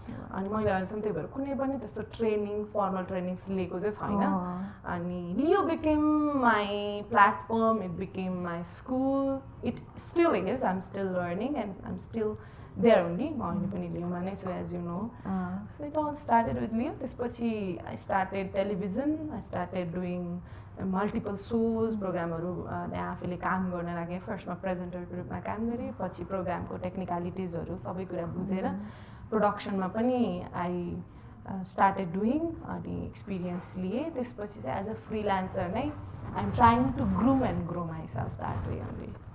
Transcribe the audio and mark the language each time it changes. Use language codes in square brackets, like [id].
[ne] अनि मैले अहिलेसम्म त्यही भएर कुनै पनि त्यस्तो ट्रेनिङ फर्मल ट्रेनिङ्स लिएको चाहिँ छैन. [en] अनि Leo became my platform, it became my school. It still is. I am still learning and I am still there only. [ne] म अहिले पनि लियोमा नै छु [en] as you know. So it all started with Leo. त्यसपछि I started television. I started doing multiple shows, [ne] प्रोग्रामहरू त्यहाँ आफूले काम गर्न लागेँ. फर्स्टमा प्रेजेन्टरको रूपमा काम गरेँ, पछि प्रोग्रामको टेक्निकलिटिजहरू सबै कुरा बुझेर प्रोडक्सनमा पनि [en] I started doing. [ne] अनि एक्सपिरियन्स लिएँ. त्यसपछि चाहिँ [en] As a freelancer नै I am trying to groom and grow myself that way only.